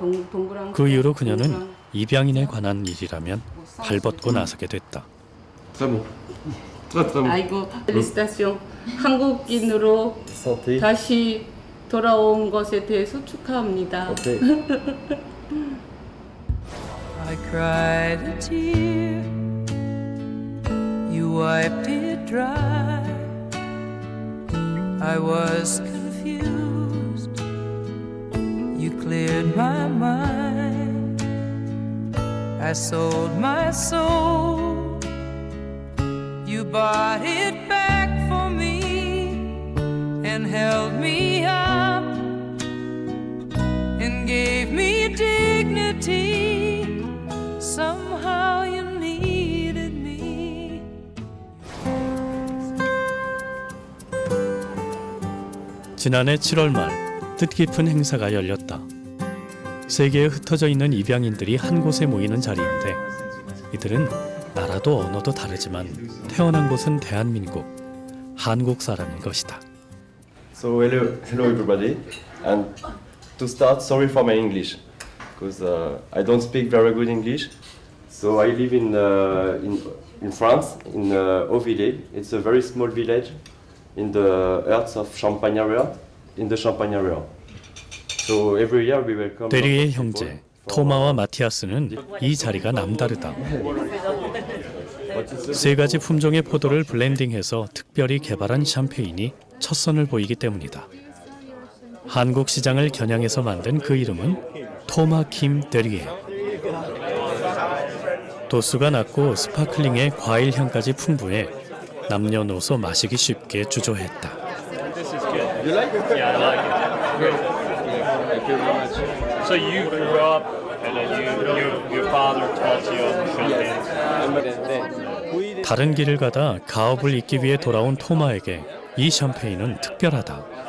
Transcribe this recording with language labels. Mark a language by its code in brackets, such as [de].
[ko] 동그란 그 이후로 그녀는 입양인에 관한 일이라면 발벗고 나서게 됐다. [fr] Très bon. Très très bon. [ko] 아이고, [fr] 펠리시타시옹. [ko] 한국인으로 [fr] Santé. [ko] 다시 돌아온 것에 대해서 축하합니다. [en] Okay. I cried a tear, you wiped it dry. I was confused, you cleared my mind. I sold my soul, you bought it back for me and held me up and gave me dignity. Somehow you needed me. [ko] 지난해 7월 말 뜻깊은 행사가 열렸다. 세계에 흩어져 있는 입양인들이 한 곳에 모이는 자리인데 이들은 나라도 언어도 다르지만 태어난 곳은 대한민국, 한국 사람인 것이다. [en] So hello everybody, and to start, sorry for my English, because I don't speak very good English. So I live in France, in Haut-Villers. It's a very small village in the heart of Champagne area, in the Champagne area. So every year we welcome. [ko] 대리의 형제 토마와 마티아스는 이 자리가 남다르다. 세 가지 품종의 포도를 블렌딩해서 특별히 개발한 샴페인이 첫 선을 보이기 때문이다. 한국 시장을 겨냥해서 만든 그 이름은 토마 킴 데리에. 도수가 낮고 스파클링에 과일 향까지 풍부해 남녀노소 마시기 쉽게 주조했다. [en] You like? Yeah, I like it. Good. Thank you very much. So you grew up, and then your father taught you on champagne. [ko] 다른 길을 가다 가업을 잇기 위해 돌아온 토마에게 이 샴페인은 특별하다.